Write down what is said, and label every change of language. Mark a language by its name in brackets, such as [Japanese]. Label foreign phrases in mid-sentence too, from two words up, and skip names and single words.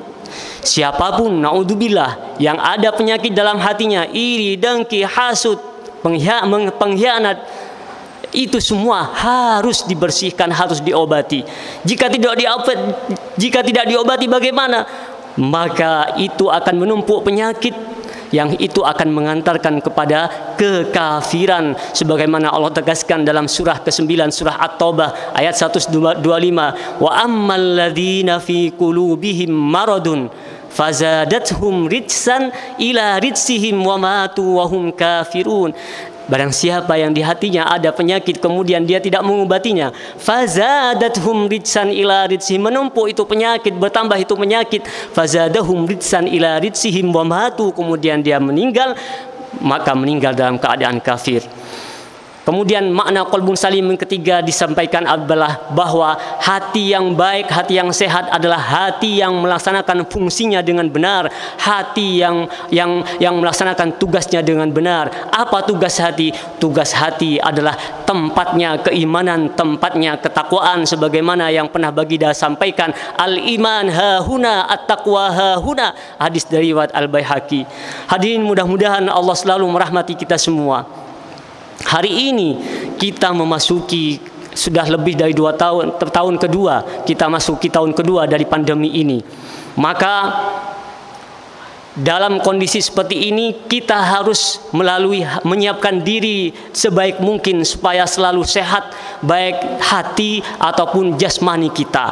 [Indonesian] Siapapun, naudzubillah, yang ada penyakit dalam hatinya, iri, dengki, hasud, pengkhianat, itu semua harus dibersihkan, harus diobati. Jika tidak diobati bagaimana? Maka itu akan menumpuk penyakit, yang itu akan mengantarkan kepada kekafiran, sebagaimana Allah tegaskan dalam surah ke-9 surah At-Taubah ayat 125, [Arabic] وأما الذين في قلوبهم مرض فزادتهم رجسا إلى رجسهم وماتوا وهم كافرون. [Indonesian] Barang siapa yang di hatinya ada penyakit kemudian dia tidak mengobatinya, [Arabic] فزادتهم رجسا إلى رجسهم, [Indonesian] menumpuk itu penyakit, bertambah itu penyakit, [Arabic] فزادتهم رجسا إلى رجسهم وماتوا, [Indonesian] kemudian dia meninggal, maka meninggal dalam keadaan kafir. Kemudian makna [Arabic] قلب سليم [Indonesian] yang ketiga disampaikan adalah bahwa hati yang baik, hati yang sehat adalah hati yang melaksanakan fungsinya dengan benar, hati yang melaksanakan tugasnya dengan benar. Apa tugas hati? Tugas hati adalah tempatnya keimanan, tempatnya ketakwaan, sebagaimana yang pernah Baginda sampaikan, [Arabic] الإيمان هاهنا، التقوى هاهنا, [Indonesian] hadis dari riwayat Al-Baihaqi. Hadirin, mudah-mudahan Allah selalu merahmati kita semua. Hari ini kita memasuki sudah lebih dari 2 tahun kedua, kita masuki tahun kedua dari pandemi ini. Maka dalam kondisi seperti ini kita harus menyiapkan diri sebaik mungkin supaya selalu sehat, baik hati ataupun jasmani kita.